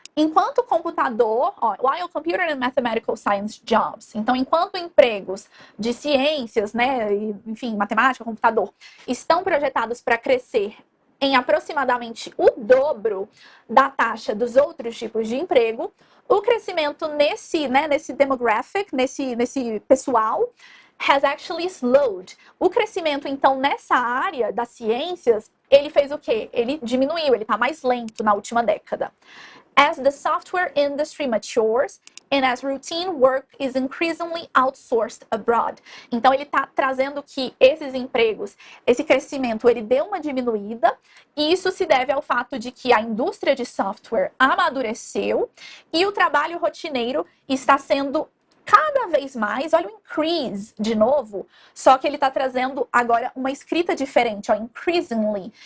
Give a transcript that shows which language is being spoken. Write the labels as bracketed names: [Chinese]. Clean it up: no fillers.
[Portuguese] Enquanto computador, [English] while computer and mathematical science jobs, [Portuguese] então enquanto empregos de ciências, né, enfim, matemática, computador, estão projetados para crescer em aproximadamente o dobro da taxa dos outros tipos de emprego, o crescimento nesse demographic, nesse pessoal, [English] has actually slowed. [Portuguese] O crescimento, então, nessa área das ciências, ele fez o quê? Ele diminuiu, ele está mais lento na última década. [English] As the software industry matures and as routine work is increasingly outsourced abroad. [Portuguese] Então, ele está trazendo que esses empregos, esse crescimento, ele deu uma diminuída, e isso se deve ao fato de que a indústria de software amadureceu e o trabalho rotineiro está sendo cada vez mais, olha o increase de novo, só que ele está trazendo agora uma escrita diferente, ó, increasingly.